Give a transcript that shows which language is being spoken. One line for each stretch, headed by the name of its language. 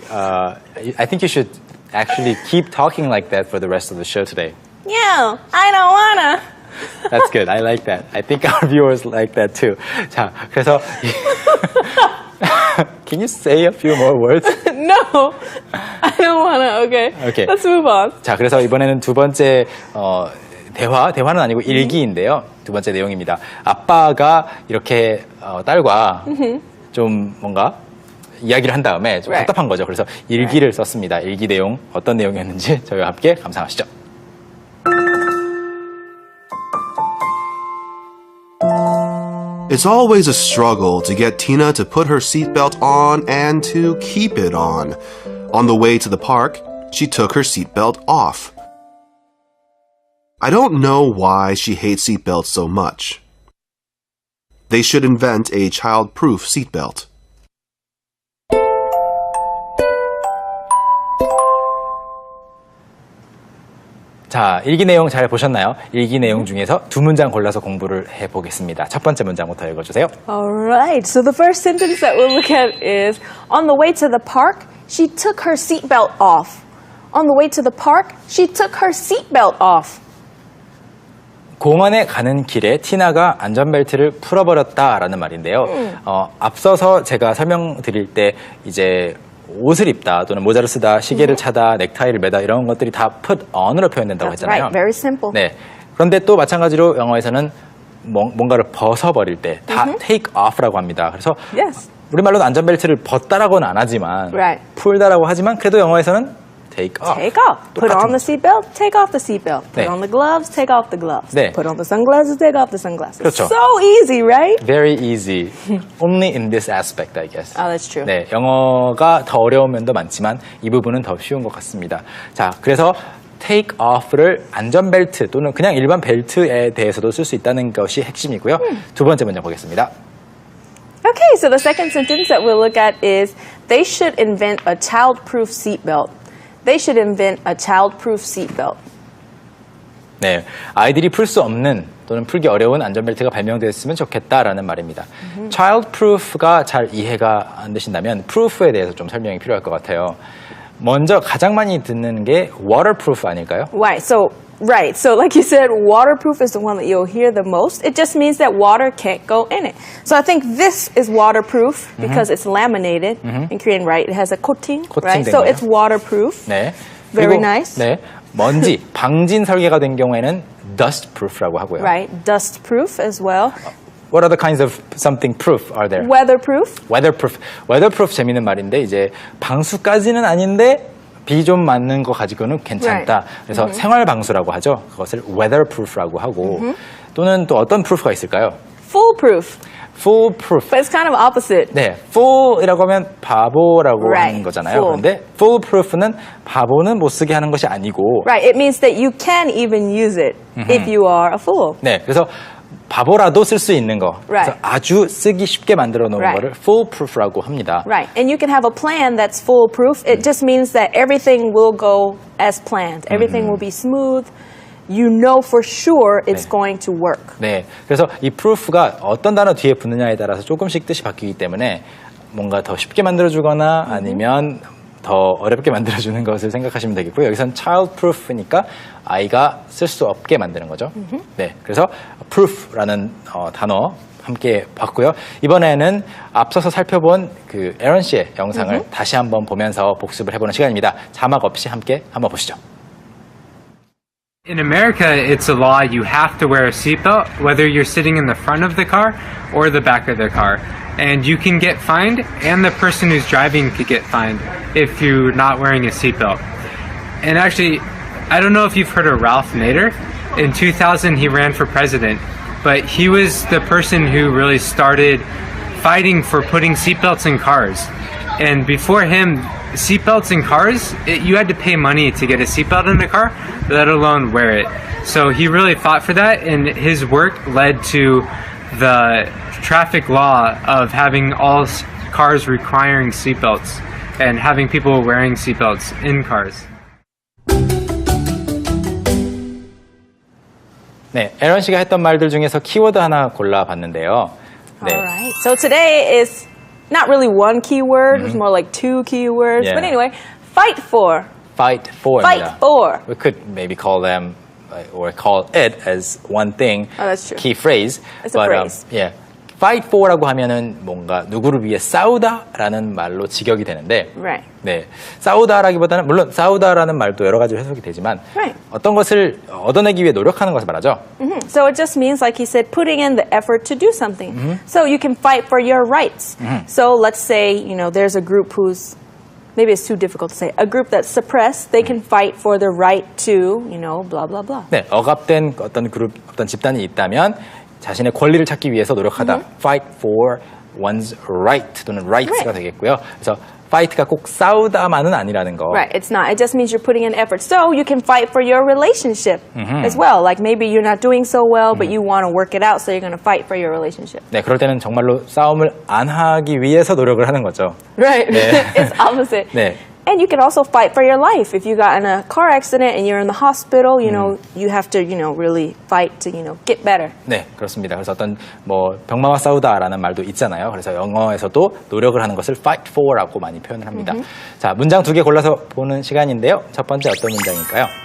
English: I think you should actually keep talking like that for the rest of the show today. Yeah, I don't wanna. That's good. I like that. I think our viewers like that too.
Korean: 자, 그래서
English: Can you say a few more words? No, I don't wanna. Okay. Okay. Let's move on.
Korean: 자, 그래서 이번에는 두 번째 대화는 아니고 일기인데요. 두 번째 내용입니다. 아빠가 이렇게 딸과 좀 뭔가 이야기를 한 다음에 좀 답답한 거죠. 그래서 일기를 썼습니다. 일기 내용 어떤 내용이었는지 저희와 함께 감상하시죠.
English: It's always a struggle to get Tina to put her seatbelt on and to keep it on. On the way to the park, she took her seatbelt off. I don't know why she hates seatbelts so much. They should invent a child-proof seatbelt.
Korean: 자, 일기 내용 잘 보셨나요? 일기 내용 중에서 두 문장 골라서 공부를 해보겠습니다. 첫 번째 문장부터 읽어주세요.
English: Alright, so the first sentence that we'll look at is on the way to the park, she took her seatbelt off. On the way to the park, she took her seatbelt off.
Korean: 공원에 가는 길에 티나가 안전벨트를 풀어버렸다라는 말인데요. 앞서서 제가 설명드릴 때 이제 옷을 입다 또는 모자를 쓰다, 시계를 차다, 넥타이를 매다 이런 것들이 다 put on으로 표현된다고
English: That's
Korean: 했잖아요.
English: right, very simple.
Korean: 네. 그런데 또 마찬가지로 영어에서는 뭔가를 벗어버릴 때 다 take off라고 합니다. 그래서
English: Yes.
Korean: 우리말로는 안전벨트를 벗다라고는 안 하지만
English: Right.
Korean: 풀다라고 하지만 그래도 영어에서는 take off.
English: Take off. Put on the seatbelt, take off the seatbelt. Put
Korean: 네.
English: on the gloves, take off the gloves.
Korean: 네.
English: Put on the sunglasses, take off the sunglasses.
Korean: 그렇죠.
English: So easy, right? Very easy. Only in this aspect, I guess. Oh, that's true.
Korean: 네, 영어가 더 어려운 면도 많지만 이 부분은 더 쉬운 것 같습니다. 자, 그래서 take off를 안전벨트 또는 그냥 일반 벨트에 대해서도 쓸 수 있다는 것이 핵심이고요. 두 번째 문제 보겠습니다.
English: Okay, so the second sentence that we'll look at is they should invent a child-proof seatbelt. They should invent a child-proof seatbelt.
Korean: 네, 아이들이 풀 수 없는 또는 풀기 어려운 안전벨트가 발명되었으면 좋겠다라는 말입니다. Child-proof가 잘 이해가 안 되신다면 proof에 대해서 좀 설명이 필요할 것 같아요. 먼저 가장 많이 듣는 게 waterproof 아닐까요?
English: Right, so like you said, waterproof is the one that you'll hear the most. It just means that water can't go in it. So I think this is waterproof because it's laminated in Korean, right? It has a coating, right?
Korean: 된
English: So
Korean: 거예요.
English: it's waterproof.
Korean: 네.
English: Very
Korean: 그리고,
English: nice.
Korean: 네. 먼지, 방진 설계가 된 경우에는 dustproof라고 하고요.
English: Right, dust-proof as well. What other kinds of something proof are there? Weatherproof. Weatherproof.
Korean: Weatherproof 재미있는 말인데 이제 방수까지는 아닌데 비 좀 맞는 거 가지고는 괜찮다.
English: Right.
Korean: 그래서 생활 방수라고 하죠. 그것을 weatherproof라고 하고 또는 또 어떤 proof가 있을까요?
English: Foolproof. Foolproof. But it's kind of opposite.
Korean: 네, fool이라고 하면 바보라고
English: Right.
Korean: 하는 거잖아요.
English: Fool.
Korean: 그런데 foolproof는 바보는 못 쓰게 하는 것이 아니고
English: Right, it means that you can even use it if you are a fool.
Korean: 네, 그래서 바보라도 쓸 수 있는 거.
English: Right.
Korean: 그래서 아주 쓰기 쉽게 만들어 놓은
English: Right.
Korean: 거를 foolproof라고 합니다.
English: Right, and you can have a plan that's foolproof. It just means that everything will go as planned. Everything will be smooth. You know for sure it's
Korean: 네.
English: going to work.
Korean: 네, 그래서 이 proof가 어떤 단어 뒤에 붙느냐에 따라서 조금씩 뜻이 바뀌기 때문에 뭔가 더 쉽게 만들어주거나 아니면 더 어렵게 만들어주는 것을 생각하시면 되겠고요. 여기서는 childproof니까 아이가 쓸 수 없게 만드는 거죠. 네, 그래서 proof라는 단어 함께 봤고요. 이번에는 앞서서 살펴본 그 에런 씨의 영상을 다시 한번 보면서 복습을 해보는 시간입니다. 자막 없이 함께 한번 보시죠.
English: In America, it's a law you have to wear a seatbelt, whether you're sitting in the front of the car or the back of the car. And you can get fined, and the person who's driving could get fined if you're not wearing a seatbelt. And actually, I don't know if you've heard of Ralph Nader. In 2000, he ran for president, but he was the person who really started fighting for putting seatbelts in cars. And before him, seatbelts in cars, you had to pay money to get a seatbelt in a car, let alone wear it. So he really fought for that, and his work led to the traffic law of having all cars requiring seatbelts and having people wearing seatbelts in cars.
Korean: 네, 에런 씨가 했던 말들 중에서 키워드 하나 골라봤는데요. 네.
English: All right. So today is not really one keyword. It's more like two keywords. Yeah. But anyway, fight for. Fight for. Fight for. We could maybe call them or call it as one thing. Oh, that's true. Key phrase. It's a phrase. Yeah.
Korean: Fight for라고 하면은 뭔가 누구를 위해 싸우다라는 말로 직역이 되는데,
English: Right.
Korean: 네, 싸우다라기보다는 물론 싸우다라는 말도 여러 가지로 해석이 되지만
English: Right.
Korean: 어떤 것을 얻어내기 위해 노력하는 것을 말하죠.
English: So it just means, like he said, putting in the effort to do something. So you can fight for your rights. So let's say, there's a group who's, maybe it's too difficult to say, a group that's suppressed, they can fight for the right to, blah, blah, blah.
Korean: 네, 억압된 어떤 그룹, 어떤 집단이 있다면 자신의 권리를 찾기 위해서 노력하다. Fight for one's right 또는 rights가 되겠고요. 그래서 fight가 꼭 싸우다만은 아니라는 거.
English: Right, it's not. It just means you're putting in effort. So you can fight for your relationship as well. Like maybe you're not doing so well, but you want to work it out, so you're going to fight for your relationship.
Korean: 네, 그럴 때는 정말로 싸움을 안 하기 위해서 노력을 하는 거죠.
English: Right.
Korean: 네.
English: It's opposite.
Korean: 네.
English: And you can also fight for your life. If you got in a car accident and you're in the hospital, you have to, really fight to, get better.
Korean: 네, 그렇습니다. 그래서 어떤 병마와 싸우다라는 말도 있잖아요. 그래서 영어에서도 노력을 하는 것을 fight for라고 많이 표현을 합니다. 자, 문장 2개 골라서 보는 시간인데요. 첫 번째 어떤 문장일까요?